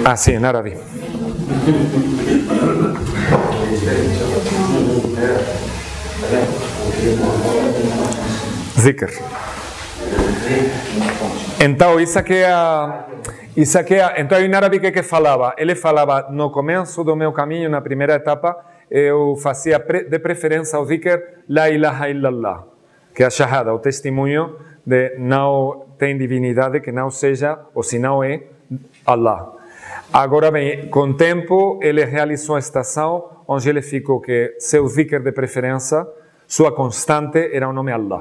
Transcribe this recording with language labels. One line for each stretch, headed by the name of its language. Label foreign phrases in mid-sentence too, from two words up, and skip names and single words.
Portuguese: Ah, sim, em árabe. Dhikr. Então, isso aqui é então, em árabe, o que falava? Ele falava, no começo do meu caminho, na primeira etapa, eu fazia de preferência o dhikr
Arabic: لا إله إلا الله,
Portuguese: que é a shahada, o testemunho de não tem divindade que não seja, ou se não é, Allah. Agora bem, com o tempo, ele realizou a estação onde ele ficou que seu dhikr de preferência, sua constante, era o nome Allah.